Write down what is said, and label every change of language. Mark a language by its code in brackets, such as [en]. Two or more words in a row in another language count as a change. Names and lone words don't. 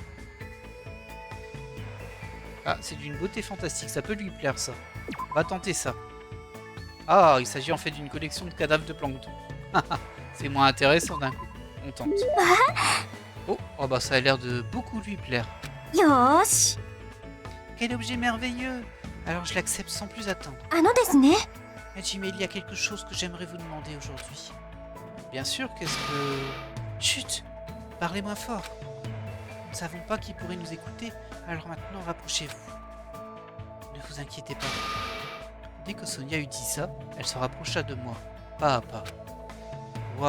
[fr] Ah, c'est d'une beauté fantastique. Ça peut lui plaire, ça. On va tenter ça. Ah, il s'agit en fait d'une collection de cadavres de plancton. C'est moins intéressant d'un coup. On tente. Oh, oh bah ça a l'air de beaucoup lui plaire. [ja] よーし。 [fr] Quel objet merveilleux! Alors je l'accepte sans plus attendre. [ja] あのですね。 [fr] Hajime, il y a quelque chose que j'aimerais vous demander aujourd'hui. Bien sûr, qu'est-ce que... Chut! Parlez moins fort. Nous ne savons pas qui pourrait nous écouter, alors maintenant rapprochez-vous. Ne vous inquiétez pas. Dès que Sonia eut dit ça, elle se rapprocha de moi, pas à pas.